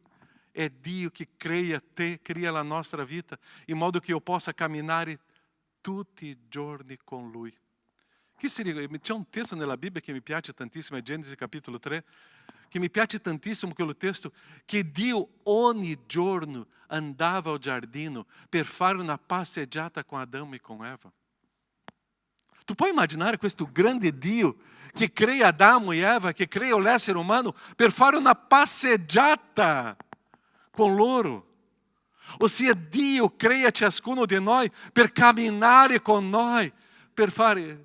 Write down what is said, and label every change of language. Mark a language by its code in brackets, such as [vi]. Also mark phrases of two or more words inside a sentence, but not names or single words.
[it] È Dio che crea te, cria la nostra vita, in modo che io possa camminare tutti i giorni con Lui. C'è un testo nella Bibbia che mi piace tantissimo, è Genesi capitolo 3, che mi piace tantissimo quello testo, che Dio ogni giorno andava al giardino per fare una passeggiata com Adão e com Eva. Tu puoi immaginare questo grande Dio che crea Adamo e Eva, che crea l'essere umano per fare una passeggiata con loro. Ossia Dio crea ciascuno di noi per camminare con noi, per fare...